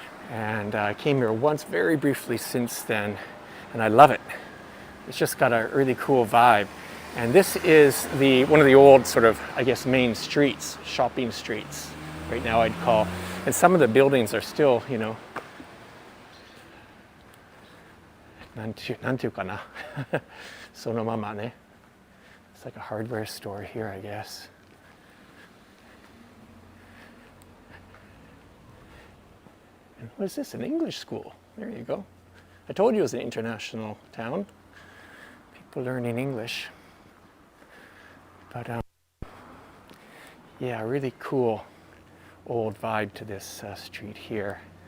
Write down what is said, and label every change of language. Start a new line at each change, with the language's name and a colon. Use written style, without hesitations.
English: And I came here once very briefly since then, and I love it. It's just got a really cool vibe. And this is one of the old sort of, I guess, main streets, shopping streets, right now I'd call. And some of the buildings are still,
Japanese: なんていうかなそのままね。
English: It's like a hardware store here, I guess. And what is this? An English school. There you go. I told you it was an international town. People learning English. But yeah, really cool old vibe to this street here.